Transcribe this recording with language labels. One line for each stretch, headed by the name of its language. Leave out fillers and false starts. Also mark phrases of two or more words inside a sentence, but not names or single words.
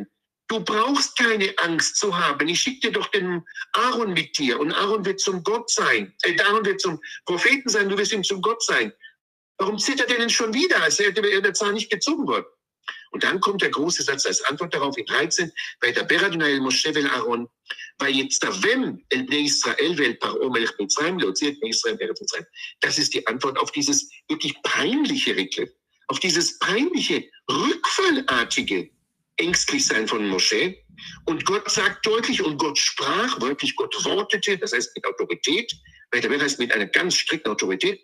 German: Du brauchst keine Angst zu haben. Ich schicke dir doch den Aaron mit dir und Aaron wird zum Gott sein. Aaron wird zum Propheten sein, du wirst ihm zum Gott sein. Warum zittert er denn schon wieder, als hätte der Zahn nicht gezogen worden? Und dann kommt der große Satz als Antwort darauf in 13,
Hebrew: וידבר יהוה אל משה ואל אהרן, ויצום אל בני ישראל ואל פרעה מלך מצרים להוציא את בני ישראל מארץ מצרים.
German: Das ist die Antwort auf dieses wirklich peinliche Rekle, auf dieses peinliche, rückfallartige Ängstlichsein von Moshe. Und Gott sagt deutlich, und Gott sprach, wörtlich Gott wortete, das heißt mit Autorität, bei der heißt mit einer ganz strikten Autorität.